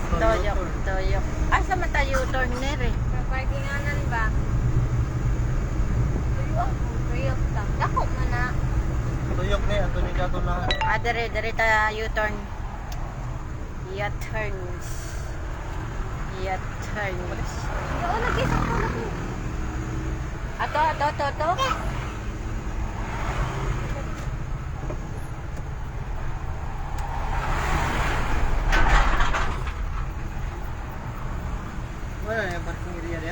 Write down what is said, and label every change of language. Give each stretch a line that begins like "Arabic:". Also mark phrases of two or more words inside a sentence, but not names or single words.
Cebuano: Tuyok, tuyok. Asa man tayo turn nere? Parkinganan ba? Tuyok ta. Dako man na. Tuyok ni, ato ni dato na. Ah, dire ta U-turn. U-turns. U-turns. Oo, nag-isa ko lagi. Ato. Wala na yung
English: parking area
Cebuano: niya.